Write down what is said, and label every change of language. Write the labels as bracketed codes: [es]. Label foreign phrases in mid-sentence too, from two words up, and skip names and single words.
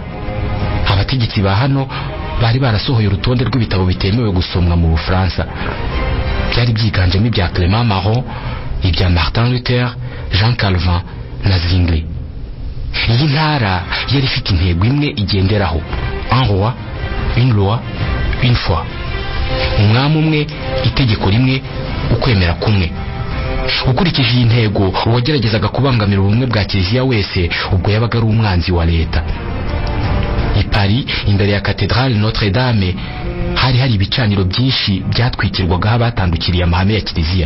[rw] Abategetsi ba hano bari barasohoye urutonde rw'ibitabo bitemewe gusomwa mu Bufaransa. Byari byiganjemo ibya Clément Marot, ibya Martin Luther, Jean Calvin na Zwingli. Iyi ntara yari ifite intego imwe igenderaho: [fr] un roi, une loi, une foi. [rw] Umwami umwe, itegeko rimwe, ukwemera kumwe. Ukurikije iyi ntego, uwageragezaga kubangamira ubumwe bwa kiliziya wese ubwo yabaga ari umwanzi wa leta. I Paris, imbere ya Cathedrale Notre Dame, hari ibicaniro byinshi byatwikirwagaho abatandukiriye amahame ya kiliziya.